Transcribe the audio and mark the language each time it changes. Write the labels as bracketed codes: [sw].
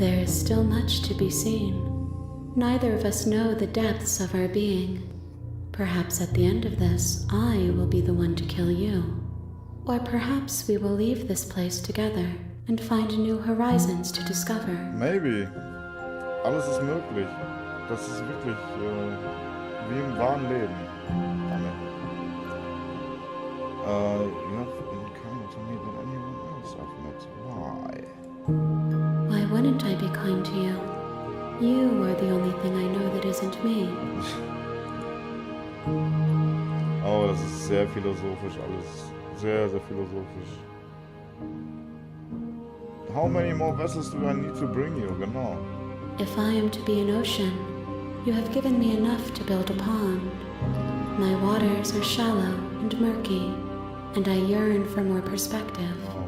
[en] There is still much to be seen. Neither of us know the depths of our being. Perhaps at the end of this, I will be the one to kill you. Or perhaps we will leave this place together and find new horizons to discover. Maybe. [de] Alles ist möglich. Das ist wirklich wie im wahren Leben. [en] You have been kinder to me than anyone else I've met. Why? Why wouldn't I be kind to you? You are the only thing I know that isn't me. [de] Oh, das ist sehr philosophisch alles. Sehr, sehr philosophisch. [en] How many more vessels do I need to bring you? [de] Genau. [en] If I am to be an ocean, you have given me enough to build a pond. My waters are shallow and murky, and I yearn for more perspective.